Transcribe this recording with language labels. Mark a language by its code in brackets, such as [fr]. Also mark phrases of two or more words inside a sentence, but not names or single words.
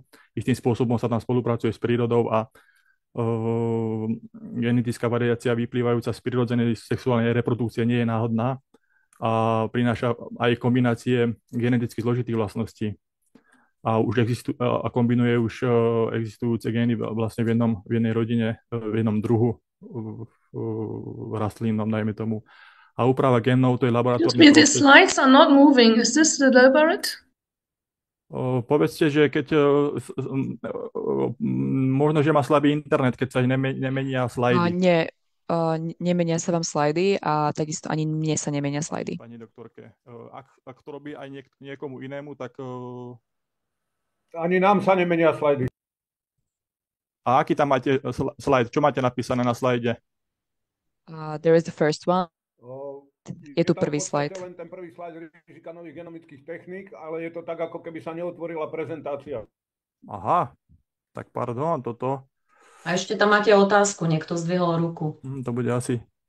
[sk] Istým spôsobom sa tam spolupracuje s prírodou a genetická variácia vyplývajúca z prirodzenej sexuálnej reprodukcie nie je náhodná a prináša aj kombinácie geneticky zložitých vlastností a kombinuje už existujúce gény vlastne v jednej rodine, v jednom druhu rastlínom, dajme tomu. A úprava génov to je [en] Excuse [sk] laboratórny [en] me, the [sk] proces. [en] slides are not moving. Is this deliberate? [sk] Povedzte, že keď možno, že má slabý internet, keď sa nemenia slajdy. Nie, nemenia sa vám slajdy a takisto ani mne sa nemenia slajdy. Pani doktorke, ak to robí aj niekomu inému, tak... Ani nám sa nemenia slajdy. A aký tam máte slajd? Čo máte napísané na slajde? [en] There is the first one. [sk] Je tu tam prvý v podstate slajd. len ten prvý slajd rizika nových genomických techník, ale je to tak, ako keby sa neotvorila prezentácia. Aha, tak pardon, toto. A ešte tam máte otázku, niekto zdvihol ruku. To bude asi...